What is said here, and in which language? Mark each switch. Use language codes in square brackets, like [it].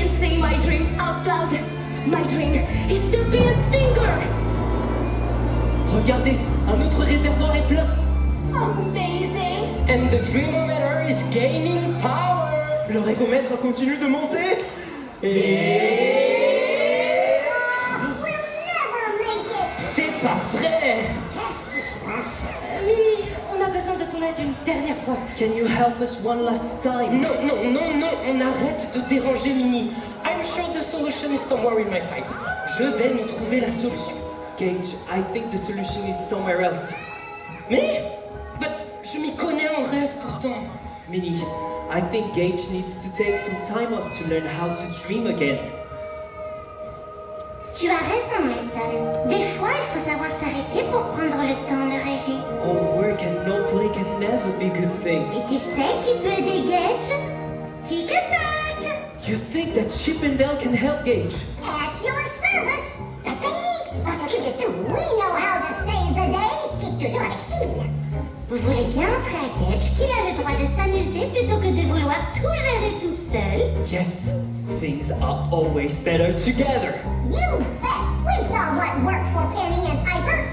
[en] my dream is to be a singer. [fr] Regardez, un autre réservoir est plein. [en] Amazing. And the dreamometer is gaining power. [fr] Le rêvomètre continue de monter. Et... [en] We'll never make it. [fr] C'est pas vrai. Qu'est-ce qui se passe? Minnie, on a besoin de ton aide une dernière fois. [en] Can you help us one last time? [fr] Non, non, non, non, on arrête de déranger Minnie. [en] I'm sure the solution is somewhere in my fight. [fr] Je vais nous trouver la solution. [en] Gage, I think the solution is somewhere else. [fr] Mais je m'y connais en rêve pourtant. [en] Minnie, I think Gage needs to take some time off to learn how to dream again. [fr] Tu as raison, Mason. Des fois, il faut savoir s'arrêter pour prendre le temps de rêver. [en] All work and no play can never be a good thing. [fr] Et tu sais qui peut aider Gage? Tic-tac! [en] You think that Chip and Dale can help Gage? At your service! [fr] Pas de panique! On s'occupe de tout! [en] We know how to save the day! [fr] Et toujours avec style! Vous voulez bien montrer à Gage qu'il a le droit de s'amuser plutôt que de vouloir tout gérer tout seul? [en] Yes, things are always better together. You bet! We saw what worked for Penny and Piper!